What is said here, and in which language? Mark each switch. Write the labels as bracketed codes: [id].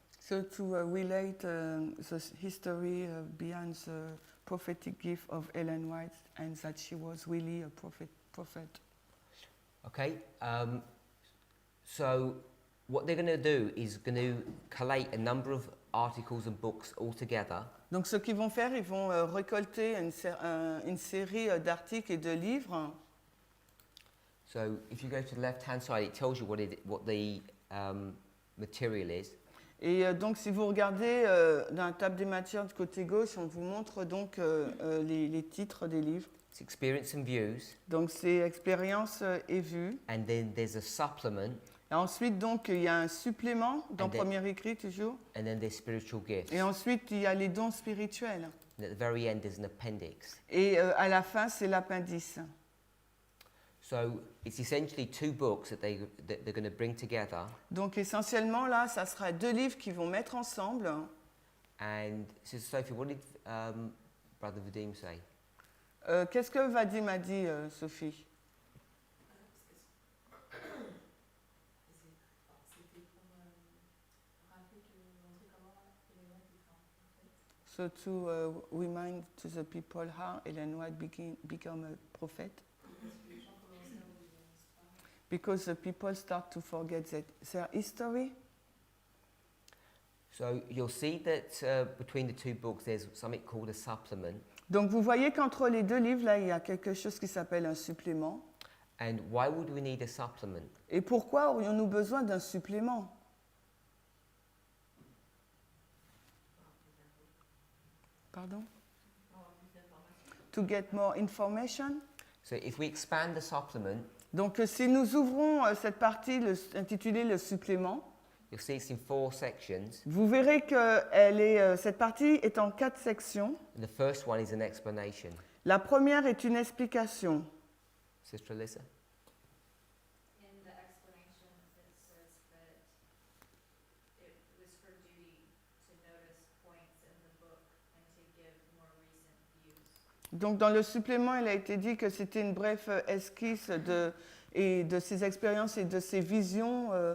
[en] So to relate the history behind the prophetic gift of Ellen White and that she was really a prophet. Okay, so what they're going to do is going to collate a number of articles and books all together. [fr] Donc ce qu'ils vont faire, ils vont récolter une série d'articles et de livres. [en] So if you go to the left-hand side, it tells you what the material is. [fr] Et donc si vous regardez dans la table des matières du côté gauche, on vous montre donc les titres des livres. [en] It's experience and views. [fr] Donc c'est expérience et vue. [en] And then there's a supplement. [fr] Et ensuite donc il y a un supplément dans [en] And then- [fr] Premier écrit toujours. [en] And then there's spiritual gifts. [fr] Et ensuite il y a les dons spirituels. [en] And at the very end, there's an appendix. [fr] Et à la fin c'est l'appendice. [en] So it's essentially 2 books that they're going to bring together. [fr] Donc essentiellement là, ça sera 2 livres qu'ils vont mettre ensemble. [en] And Sister Sophie, what did Brother Vadim say? [fr] Qu'est-ce que Vadim a dit, Sophie? [en] So to remind to the people how Ellen White became a prophet. Because the people start to forget their history. So you'll see that between the 2 books, there's something called a supplement. [fr] Donc vous voyez qu'entre les 2 livres, là, il y a quelque chose qui s'appelle un supplément. [en] And why would we need a supplement? [fr] Et pourquoi aurions-nous besoin d'un supplément? [en] Pardon? To get more information? So if we expand the supplement, [fr] Donc si nous ouvrons cette partie intitulée le supplément, [en] you'll see it's in 4 sections. [fr] vous verrez que cette partie est en 4 sections. [en] The first one is an explanation. [fr] La première est une explication. [en] Sister Alyssa? In the explanation, it says that it was her duty to notice points in the book and to give more recent views. [fr] Donc dans le supplément, il a été dit que c'était une brève esquisse de ses expériences et de ses visions.